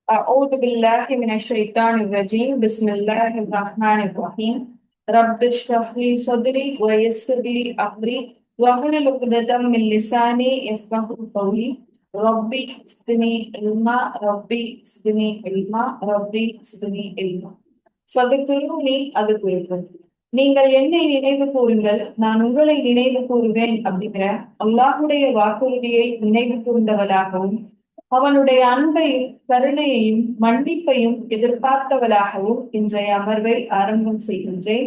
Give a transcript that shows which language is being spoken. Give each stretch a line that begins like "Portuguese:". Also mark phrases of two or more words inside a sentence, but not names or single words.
Arabic: أعوذ بالله من الشيطان الرجيم بسم الله الرحمن الرحيم رب اشرح لي صدري ويسر لي أمري واحلل عقدة من لساني يفقهوا قولي ربي زدني علما ربي زدني علما ربي زدني علما فذكروني أذكركم.
Tamil: நீங்கள் என்னை நினைவு கூறுங்கள், நான் உங்களை நினைவு கூறுவேன் அப்படிங்கிற அல்லாஹுடைய வாக்குறுதியை நினைவு கூர்ந்தவளாகவும் அவனுடைய அன்பையும் கருணையையும் மன்னிப்பையும் எதிர்பார்த்தவளாகவும் இன்றைய அமர்வை ஆரம்பம் செய்கின்றேன்.